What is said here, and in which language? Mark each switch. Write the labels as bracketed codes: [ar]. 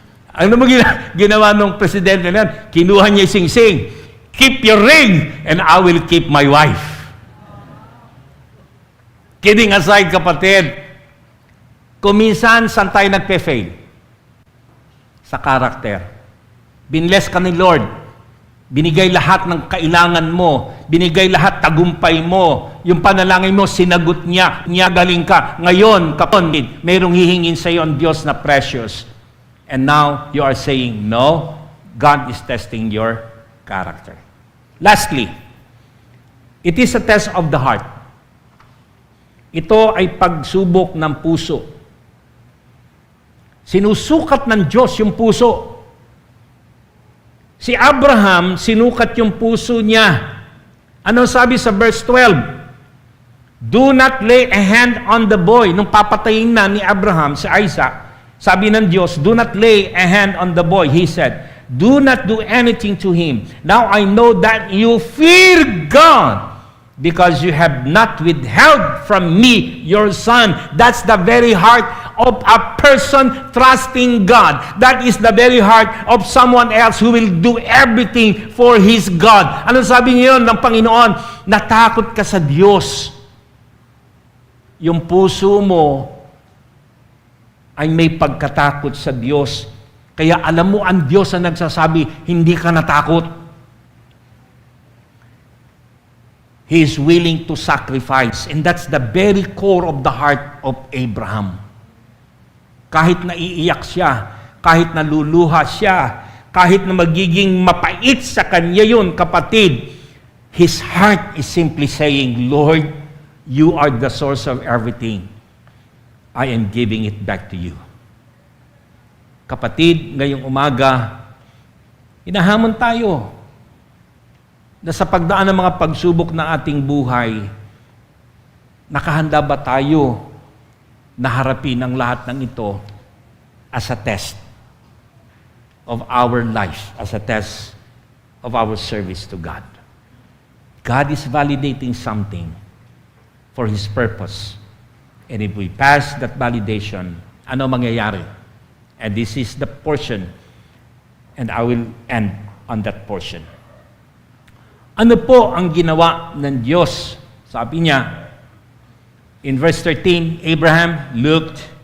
[tl] Ano mo ginawa ng presidente na yan? Kinuha niya yung singsing. [en] Keep your ring and I will keep my wife. Kidding aside, [tl] kapatid, kuminsan saan tayo nagpe-fail? Sa karakter. Binless ka ni Lord. Binigay lahat ng kailangan mo. Binigay lahat tagumpay mo. Yung panalangin mo, sinagot niya. Galing ka. Ngayon, kapatid, mayroong hihingin sa iyo ang Diyos na precious. [en] And now, you are saying, no, God is testing your character. Lastly, it is a test of the heart. [tl] Ito ay pagsubok ng puso. Sinusukat ng Diyos yung puso. Si Abraham, sinukat yung puso niya. Ano sabi sa verse 12? [en] Do not lay a hand on the boy. [tl] Nung papatayin na ni Abraham si Isaac, sabi ng Diyos, [en] do not lay a hand on the boy. He said, do not do anything to him. Now I know that you fear God because you have not withheld from me your son. That's the very heart of a person trusting God. That is the very heart of someone else who will do everything for his God. [tl] Ano sabi niyo ng Panginoon? Natakot ka sa Diyos. Yung puso mo ay may pagkatakot sa Diyos. Kaya alam mo, ang Diyos ang nagsasabi, hindi ka natakot. [en] He is willing to sacrifice. And that's the very core of the heart of Abraham. [tl] Kahit naiiyak siya, kahit naluluha siya, kahit na magiging mapait sa kanya yun, kapatid, [en] his heart is simply saying, Lord, you are the source of everything. I am giving it back to you. [tl] Kapatid, ngayong umaga, hinahamon tayo na sa pagdaan ng mga pagsubok ng ating buhay, nakahanda ba tayo na harapin ang lahat ng ito [en] as a test of our life, as a test of our service to God? God is validating something for His purpose. And if we pass that validation, [tl] ano mangyayari? [en] And this is the portion, and I will end on that portion. [tl] Ano po ang ginawa ng Diyos? Sabi niya, [en] in verse 13, Abraham looked